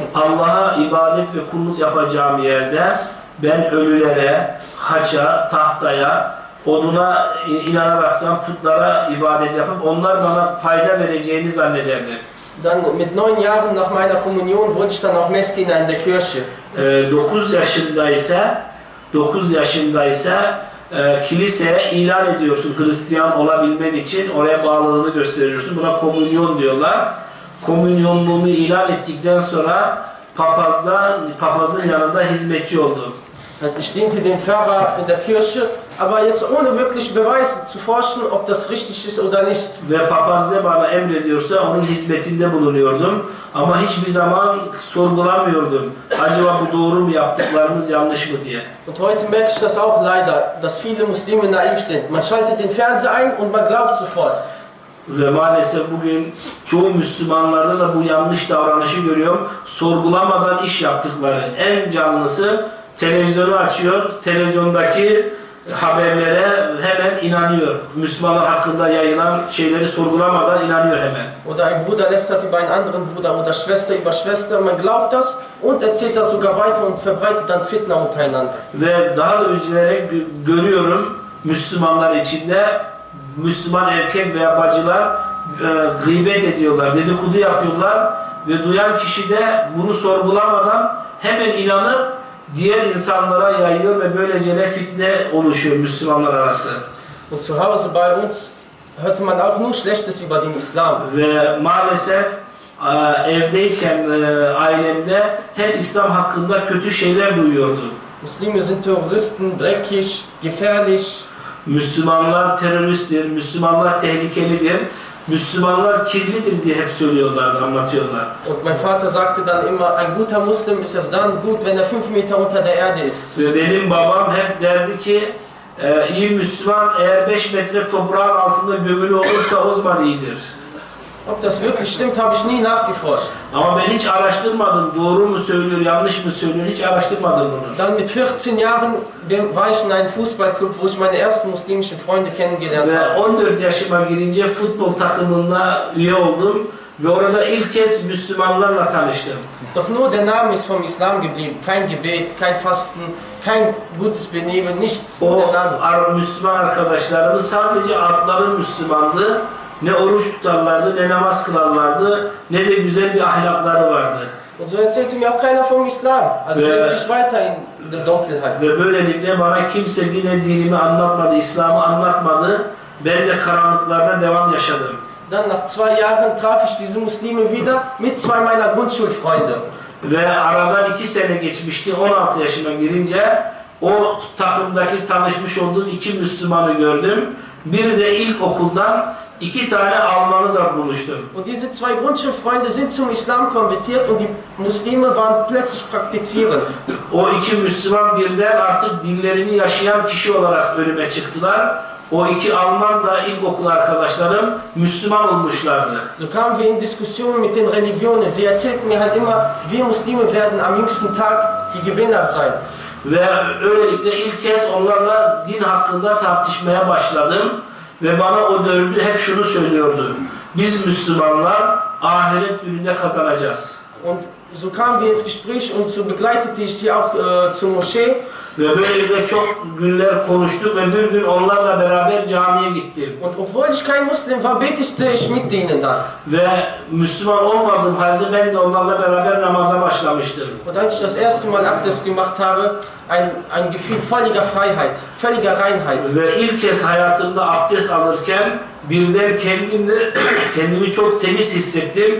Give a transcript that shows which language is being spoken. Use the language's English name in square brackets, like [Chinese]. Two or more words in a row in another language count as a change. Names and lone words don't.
[Turkish] Allah'a ibadet ve kulluk yapacağım yerde ben ölülere, haça, tahtaya, oduna inanaraktan putlara ibadet yapıp onlar bana fayda vereceğini zannederdim. [German] Dann mit 9 Jahren nach meiner Kommunion wurde ich dann auch Messdiener in der Kirche. [Turkish] 9 yaşındaysa kiliseye ilan ediyorsun Hristiyan olabilmen için oraya bağlılığını gösteriyorsun. Buna komünyon diyorlar. Komünyonluğumu ilan ettikten sonra papazın yanında hizmetçi oldum. [German] Ich diente dem Pfarrer in der Kirche, aber jetzt ohne wirklich Beweise zu forschen, ob das richtig ist oder nicht. [Turkish] Ve papaz ne bana emrediyorsa onun hizmetinde bulunuyordum. Ama hiçbir zaman sorgulamıyordum. Acaba bu doğru mu, yaptıklarımız yanlış mı diye. [German] Und heute merke ich das auch leider, dass viele Muslime naiv sind. Man schaltet den Fernseher ein und man glaubt sofort. [Turkish] Ve maalesef bugün çoğu Müslümanlarda da bu yanlış davranışı görüyorum. Sorgulamadan iş yaptıkları. En canlısı televizyonu açıyor, televizyondaki haberlere hemen inanıyor. Müslümanlar hakkında yayılan şeyleri sorgulamadan inanıyor hemen. [German] Oder ein Bruder lästert über einen anderen Bruder oder Schwester über Schwester. Man glaubt das und erzählt das sogar weiter und verbreitet dann Fitna untereinander. [Turkish] Ve daha da üzülerek görüyorum Müslümanlar içinde Müslüman erkek veya bacılar gıybet ediyorlar, dedikodu yapıyorlar ve duyan kişi de bunu sorgulamadan hemen inanıp diğer insanlara yayıyor ve böylece fitne oluşuyor Müslümanlar arası. [German] Und zu Hause bei uns hörte man auch nur Schlechtes über den Islam. [Turkish] Ve maalesef evdeyken ailemde hep İslam hakkında kötü şeyler duyuyordum. [German] Muslime sind Terroristen, dreckig, gefährlich. [Turkish] Müslümanlar teröristtir, Müslümanlar tehlikelidir, Müslümanlar kirlidir diye hep söylüyorlardı, anlatıyorlar. [German] Und mein Vater sagte dann immer, ein guter Muslim ist erst dann gut, wenn er 5 Meter unter der Erde ist. [Turkish] Ve benim babam hep derdi ki, iyi Müslüman eğer 5 metre toprağın altında gömülü olursa o zaman iyidir. [German] Ob das wirklich stimmt, habe ich nie nachgeforscht. [Turkish] Ama ben hiç araştırmadım, doğru mu söylüyor, yanlış mı söylüyor, hiç araştırmadım bunu. [German] Dann mit 14 Jahren war ich in einem Fußballclub, wo ich meine ersten muslimischen Freunde kennengelernt Ve habe. [Turkish] 14 yaşıma girince futbol takımında üye oldum ve orada ilk kez Müslümanlarla tanıştım. [German] Doch nur der Name ist vom Islam geblieben. Kein Gebet, kein Fasten, kein gutes Benehmen, nichts. Nur der Name. [Turkish] O Müslüman arkadaşlarımız sadece adları Müslümandı ne oruç tutarlardı, ne namaz kılarlardı, ne de güzel bir ahlakları vardı. [German] Und so erzählte mir auch keiner vom Islam. Also lebte ich weiter in der Dunkelheit. [Turkish] Ve böylelikle bana kimse yine dinimi anlatmadı, İslam'ı anlatmadı. Ben de karanlıklarda devam yaşadım. [German] Dann nach 2 Jahren traf ich diese Muslime wieder mit 2 meiner Grundschulfreunde. [Turkish] Ve aradan 2 sene geçmişti, 16 yaşıma girince o takımdaki tanışmış olduğum 2 Müslümanı gördüm. Biri de ilkokuldan 2 tane Almanı da buluştum. [German] Und diese 2 Grundschulfreunde sind zum Islam konvertiert und die Muslime waren plötzlich praktizierend. [Turkish] O 2 Müslüman birden artık dinlerini yaşayan kişi olarak önüme çıktılar. O 2 Alman da ilkokul arkadaşlarım Müslüman olmuşlardı. [German] So kamen wir in Diskussionen mit den Religionen. Sie erzählten mir halt immer, wir Muslime werden am jüngsten Tag die Gewinner sein. [Turkish] Ve öylelikle ilk kez onlarla din hakkında tartışmaya başladım. Ve bana o dördü hep şunu söylüyordu. Biz Müslümanlar ahiret gününde kazanacağız. [German] Und so kamen wir ins Gespräch und so begleitete ich sie auch zur Moschee. [Turkish] Ve böylelikle çok günler konuştuk ve bir gün onlarla beraber camiye gittim. [German] Und obwohl ich kein Muslim war, betete ich mit denen dann. [Turkish] Ve Müslüman olmadığım halde ben de onlarla beraber namaza başlamıştım. [German] Und als ich das erste Mal Abdest gemacht habe, ein Gefühl völliger Freiheit, völliger Reinheit. [Turkish] Ve ilk kez hayatımda abdest alırken birden kendimi çok temiz hissettim.